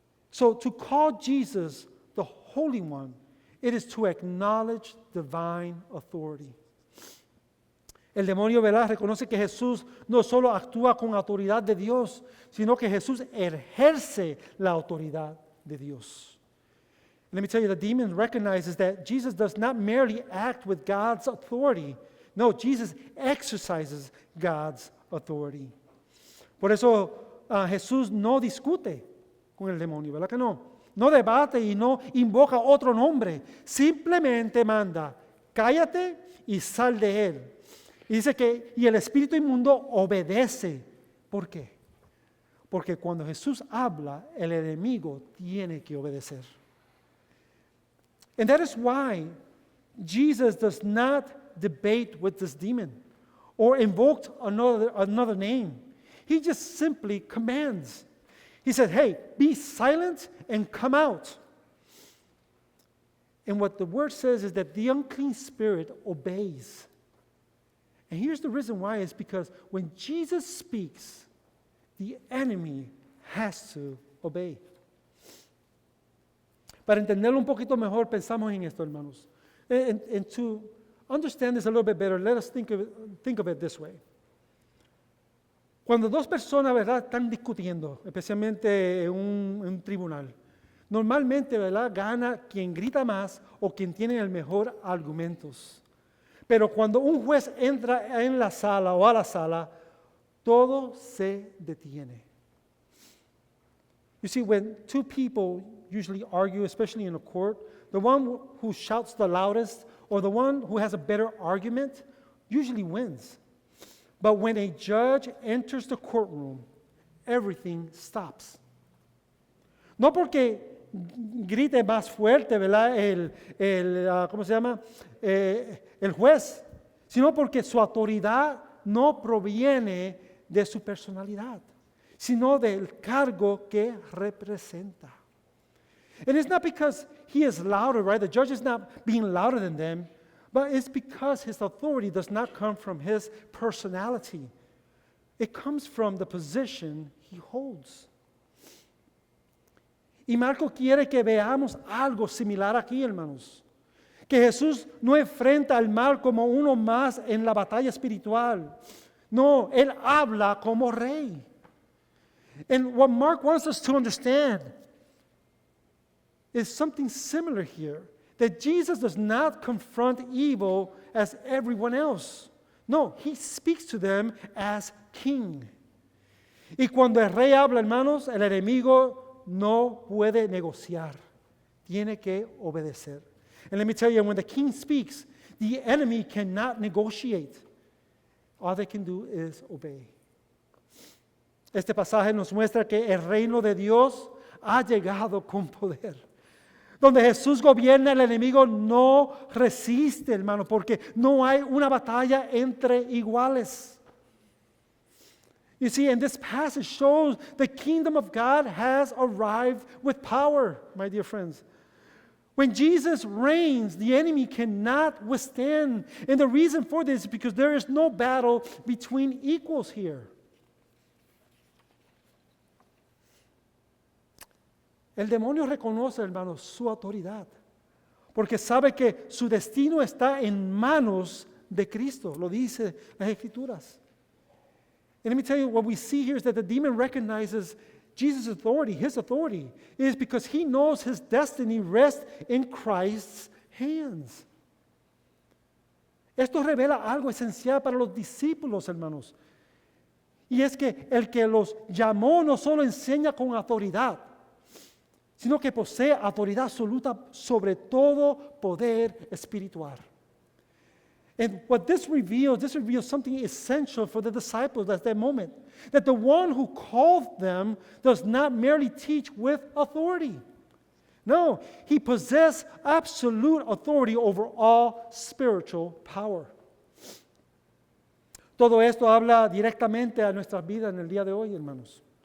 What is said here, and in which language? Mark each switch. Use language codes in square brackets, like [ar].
[en] So to call Jesus the Holy One, it is to acknowledge divine authority. [es] El demonio, ¿verdad?, reconoce que Jesús no solo actúa con autoridad de Dios, sino que Jesús ejerce la autoridad de Dios. [en] Let me tell you, the demon recognizes that Jesus does not merely act with God's authority. No, Jesus exercises God's authority. [es] Por eso Jesús no discute con el demonio, ¿verdad que no? No debate y no invoca otro nombre. Simplemente manda, cállate y sal de él. Y dice que y el espíritu inmundo obedece. ¿Por qué? Porque cuando Jesús habla, el enemigo tiene que obedecer. [en] And that is why Jesus does not debate with this demon or invoke another name. He just simply commands. He said, hey, be silent and come out. And what the word says is that the unclean spirit obeys. And here's the reason why, is because when Jesus speaks, the enemy has to obey. [es] Para entenderlo un poquito mejor, pensamos en esto, hermanos. [en] And to understand this a little bit better, let us think of it this way. [es] Cuando dos personas, ¿verdad?, están discutiendo, especialmente en un tribunal, normalmente, ¿verdad?, gana quien grita más o quien tiene el mejor argumentos. Pero cuando un juez entra en la sala o a la sala, todo se detiene. [en] You see, when two people usually argue, especially in a court, the one who shouts the loudest or the one who has a better argument usually wins. But when a judge enters the courtroom, everything stops. [es] No porque grite más fuerte, ¿verdad?, ¿cómo se llama?, el juez, sino porque su autoridad no proviene de su personalidad, sino del cargo que representa. [en] And it's not because he is louder, right? The judge is not being louder than them, but it's because his authority does not come from his personality. It comes from the position he holds. [es] Y Marco quiere que veamos algo similar aquí, hermanos. Que Jesús no enfrenta al mal como uno más en la batalla espiritual. No, Él habla como rey. [en] And what Mark wants us to understand is something similar here. That Jesus does not confront evil as everyone else. No, He speaks to them as king. [es] Y cuando el rey habla, hermanos, el enemigo no puede negociar. Tiene que obedecer. [en] And let me tell you, when the king speaks, the enemy cannot negotiate. All they can do is obey. [es] Este pasaje nos muestra que el reino de Dios ha llegado con poder. Donde Jesús gobierna, el enemigo no resiste, hermano, porque no hay una batalla entre iguales. [en] You see, and this passage shows the kingdom of God has arrived with power, my dear friends. When Jesus reigns, the enemy cannot withstand. And the reason for this is because there is no battle between equals here. [es] El demonio reconoce, hermanos, su autoridad, porque sabe que su destino está en manos de Cristo, lo dice las Escrituras. [en] And let me tell you, what we see here is that the demon recognizes Jesus' authority, his authority, is because he knows his destiny rests in Christ's hands. [es] Esto revela algo esencial para los discípulos, hermanos. Y es que el que los llamó no solo enseña con autoridad, sino que posee autoridad absoluta sobre todo poder espiritual. [en] And what this reveals something essential for the disciples at that moment. That the one who called them does not merely teach with authority. No, he possessed absolute authority over all spiritual power. [es] Todo esto habla directamente a nuestras vidas en el día de hoy, hermanos.